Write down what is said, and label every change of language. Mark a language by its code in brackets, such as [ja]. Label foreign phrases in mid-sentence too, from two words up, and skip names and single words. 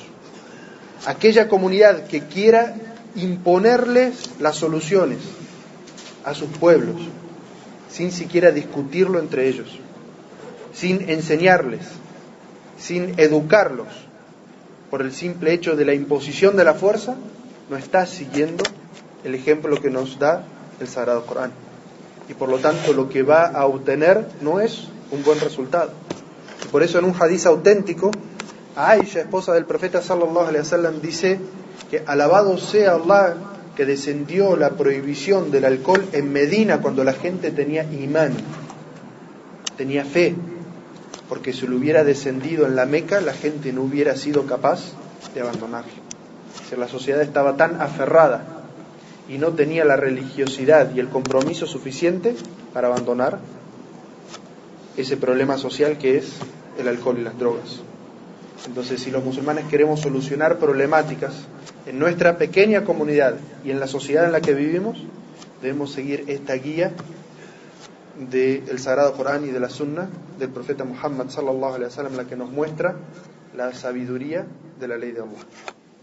[es] Aquella comunidad que quiera imponerles las soluciones a sus pueblos sin siquiera discutirlo entre ellos, sin enseñarles, sin educarlos, por el simple hecho de la imposición de la fuerza, no está siguiendo el ejemplo que nos da el Sagrado Corán. Y por lo tanto lo que va a obtener no es un buen resultado. Y por eso en un hadiz auténtico, Aisha, esposa del profeta [ar] صلى الله عليه وسلم, [es] dice que alabado sea Allah que descendió la prohibición del alcohol en Medina cuando la gente tenía imán, tenía fe, porque si lo hubiera descendido en la Meca, la gente no hubiera sido capaz de abandonarlo. Si la sociedad estaba tan aferrada y no tenía la religiosidad y el compromiso suficiente para abandonar ese problema social que es el alcohol y las drogas. Entonces, si los musulmanes queremos solucionar problemáticas en nuestra pequeña comunidad y en la sociedad en la que vivimos, debemos seguir esta guía del Sagrado Corán y de la Sunna del profeta Muhammad [ar] صلى الله عليه وسلم, [es] la que nos muestra la sabiduría de la ley de Allah.